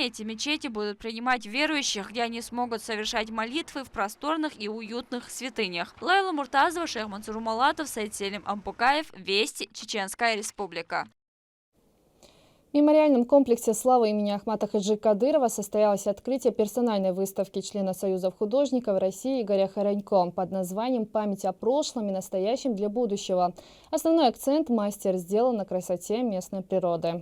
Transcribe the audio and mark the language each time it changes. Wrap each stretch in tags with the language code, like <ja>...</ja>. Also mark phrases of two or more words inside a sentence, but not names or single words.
<ru>эти мечети будут принимать верующих, где они смогут совершать молитвы в просторных и уютных святынях. Лайла Муртазова, Шейх Мансур Умалатов, Саид Селим Ампукаев, Вести, Чеченская Республика. В мемориальном комплексе славы имени Ахмата Хаджи Кадырова состоялось открытие персональной выставки члена Союза художников России Игоря Хоронько под названием «Память о прошлом и настоящем для будущего». Основной акцент мастер сделал на красоте местной природы.</ru>